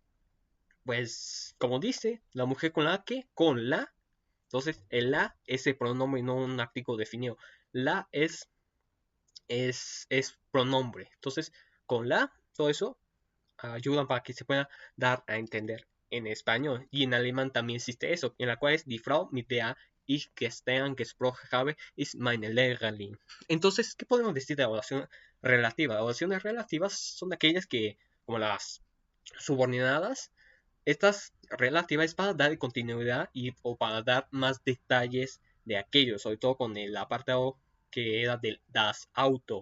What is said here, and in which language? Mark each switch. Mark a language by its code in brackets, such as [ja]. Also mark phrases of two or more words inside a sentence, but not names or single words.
[es] Pues como dice, la mujer con la que, con la. Entonces, el la es el pronombre y no un artículo definido. La es pronombre. Entonces, con la, todo eso ayudan para que se pueda dar a entender en español. Y en alemán también existe eso, en la cual es [de] die Frau, mit der ich gestern gesprochen habe, ist meine Lehrerin. [es] Entonces, ¿qué podemos decir de la oración relativa? Las oraciones relativas son aquellas que, como las subordinadas, estas relativas es para dar continuidad o para dar más detalles de aquello, sobre todo con el apartado que era del [de] das Auto.